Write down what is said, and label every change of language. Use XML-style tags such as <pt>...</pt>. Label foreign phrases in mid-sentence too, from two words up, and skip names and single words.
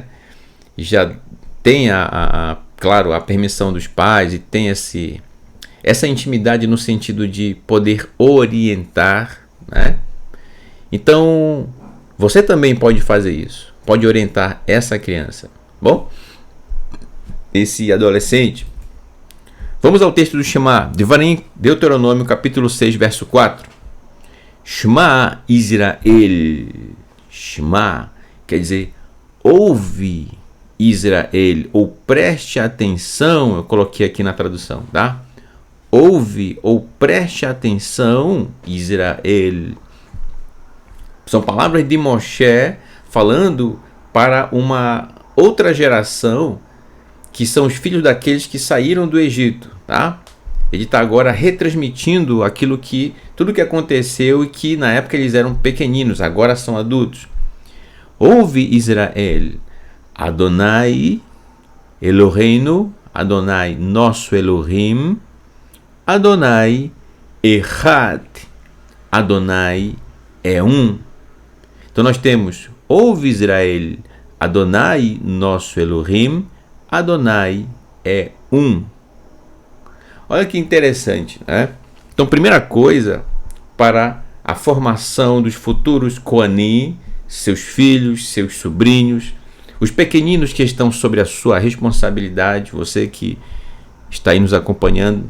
<pt>Já tem claro, a permissão dos pais e tem essa intimidade no sentido de poder orientar, né? Então, você também pode fazer isso. Pode orientar essa criança. Bom, esse adolescente. Vamos ao texto do Shema, Devarim, Deuteronômio, capítulo 6, verso 4.</pt> <he>שמע ישראל.</he> <pt>Shema, quer dizer, ouve, Israel, ou preste atenção, eu coloquei aqui na tradução, tá? Ouve ou preste atenção, Israel. São palavras de Moshe falando para uma outra geração, que são os filhos daqueles que saíram do Egito, tá? Ele está agora retransmitindo tudo que aconteceu e que na época eles eram pequeninos, agora são adultos. Ouve, Israel,</pt> <he>אדני אלהינו,</he> <pt>Adonai nosso Elohim,</pt> <he>אדני אחד,</he> <pt>Adonai é um. Então nós temos, ouve, Israel, Adonai nosso Elohim, Adonai é um. Olha que interessante, né? Então, primeira coisa, para a formação dos futuros Kohanim, seus filhos, seus sobrinhos, os pequeninos que estão sob a sua responsabilidade, você que está aí nos acompanhando.</pt>